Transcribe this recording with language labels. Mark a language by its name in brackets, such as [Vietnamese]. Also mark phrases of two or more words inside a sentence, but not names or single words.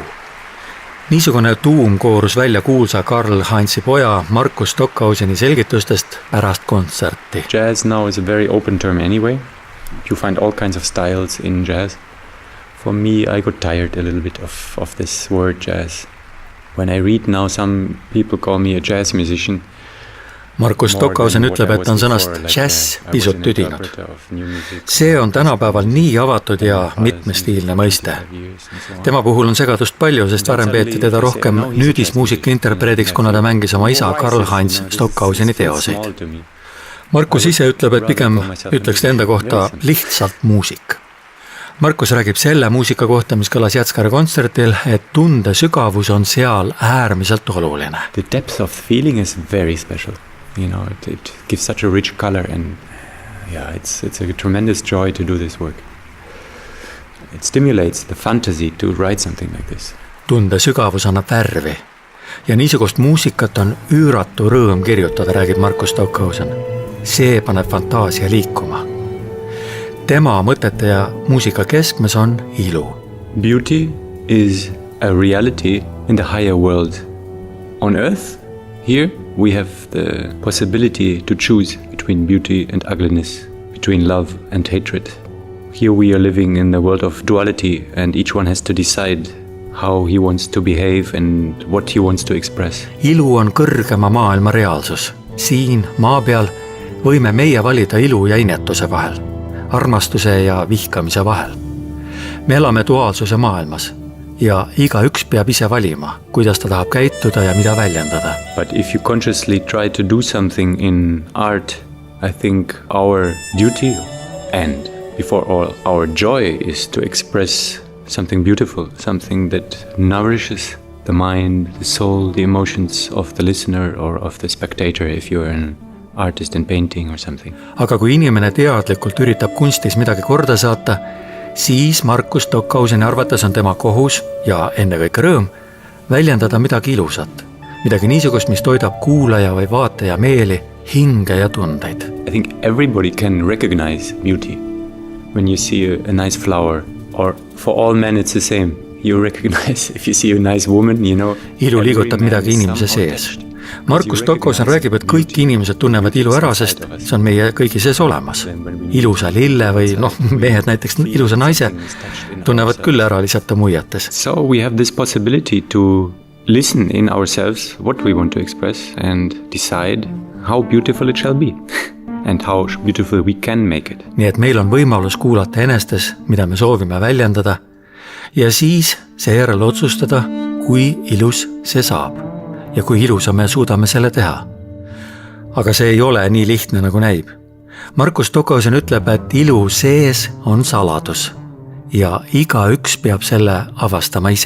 [Estonian] Niisugune tuum koorus välja kuulsa Karl-Heinzi poja Markus Stockhauseni selgitustest pärast kontserti. [English] Jazz now is a very open term anyway. You find all kinds of styles in jazz. For me, I got tired a little bit of this word jazz. When I read now, some people call me a jazz musician. [Estonian] Markus Stockhausen ütleb, et on sõnast jazz pisut tüdinud. See on tänapäeval nii avatud ja mitmestiilne mõiste. Tema puhul on segadust palju, sest varem peeti teda rohkem nüüdismuusika interpreediks, kuna ta mängis oma isa Karl-Heinz Stockhauseni teoseid. Markus ise ütleb, et pigem ütleks enda kohta lihtsalt muusik. Markus räägib selle muusika kohta, mis kõlas Jatskari kontsertil, et tunde sügavus on seal äärmiselt oluline. [English] The depth of feeling is very special. You know, it gives such a rich color and yeah, it's a tremendous joy to do this work. It stimulates the fantasy to write something like this. [Estonian] Tunde sügavus annab värvi ja niisugust muusikat on üüratu rõõm kirjutada, räägib Markus Stockhausen. See paneb fantaasia liikuma. Tema mõtete ja muusika keskmes on ilu. [English] Beauty is a reality in the higher world. On earth, here we have the possibility to choose between beauty and ugliness, between love and hatred. Here we are living in the world of duality and each one has to decide how he wants to behave and what he wants to express. [Estonian] Ilu on kõrgema maailma reaalsus. Siin maa peal võime meie valida ilu ja inetuse vahel, armastuse ja vihkamise vahel. Me elame duaalsuse maailmas. Ja iga üks peab ise valima, kuidas ta tahab käituda ja mida väljendada. [English] But if you consciously try to do something in art, I think our duty and before all our joy is to express something beautiful, something that nourishes the mind, the soul, the emotions of the listener or of the spectator if you're an artist in painting or something. [Estonian] Aga kui inimene teadlikult üritab kunstis midagi korda saata, siis Markus Stockhauseni arvates on tema kohus ja ennekõike rõõm väljendada midagi ilusat, midagi niisugust, mis toidab kuulaja või vaataja meeli, hinge ja tundeid. [English] I think everybody can recognize beauty when you see a nice flower or for all men it's the same. You recognize if you see a nice woman, you know. [Estonian] Ilu liigutab midagi inimese sees. Markus Stockhausen räägib, et kõik inimesed tunnevad ilu ära, sest see on meie kõigi sees olemas. Ilusa lille või mehed näiteks ilusa naise tunnevad küll ära lihtsalt muiates. [English] So we have this possibility to listen in ourselves what we want to express and decide how beautiful it shall be and how beautiful we can make it. [Estonian] Nii et meil on võimalus kuulata enestes, mida me soovime väljendada ja siis seejärel otsustada, kui ilus see saab ja kui ilusa me suudame selle teha. Aga see ei ole nii lihtne nagu näib. Markus Stockhausen ütleb, et ilu sees on saladus ja igaüks peab selle avastama ise.